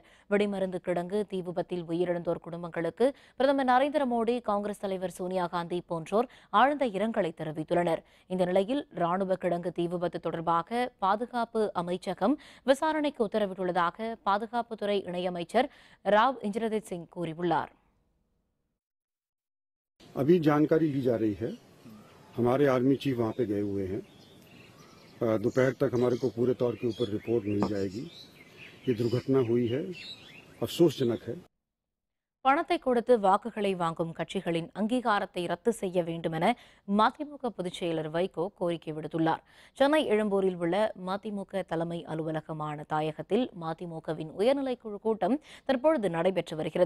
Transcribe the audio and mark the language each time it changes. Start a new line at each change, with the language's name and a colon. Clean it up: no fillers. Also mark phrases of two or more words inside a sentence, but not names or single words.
Tamil: வெடிமருந்து கிடங்கு தீ விபத்தில் உயிரிழந்தோர் குடும்பங்களுக்கு பிரதமர் நரேந்திர மோடி, காங்கிரஸ் தலைவர் சோனியா காந்தி போன்றோர் ஆழ்ந்த இரங்கலை தெரிவித்துள்ளனர். இந்த நிலையில் ராணுவ கிடங்கு தீ விபத்து தொடர்பாக பாதுகாப்பு அமைச்சகம் விசாரணைக்கு உத்தரவிட்டுள்ளதாக பாதுகாப்புத்துறை இணையமைச்சர் ராவ் இந்திரஜித் சிங் கூறியுள்ளார்.
Hindi: अभी जानकारी ली जा रही है. हमारे
English: army chief
Hindi: वहां पे गए हुए हैं. दोपहर तक हमारे को पूरे तौर के ऊपर रिपोर्ट मिल जाएगी. ये दुर्घटना हुई है, अफसोसजनक है.
Tamil: பணத்தை கொடுத்து வாக்குகளை வாங்கும் கட்சிகளின் அங்கீகாரத்தை ரத்து செய்ய வேண்டும் என மதிமுக பொதுச் செயலர் வைகோ கோரிக்கை விடுத்துள்ளார். சென்னை எழும்பூரில் உள்ள மதிமுக தலைமை அலுவலகமான தாயகத்தில் மதிமுகவின் உயர்நிலைக்குழு கூட்டம் தற்பொழுது நடைபெற்று வருகிறது.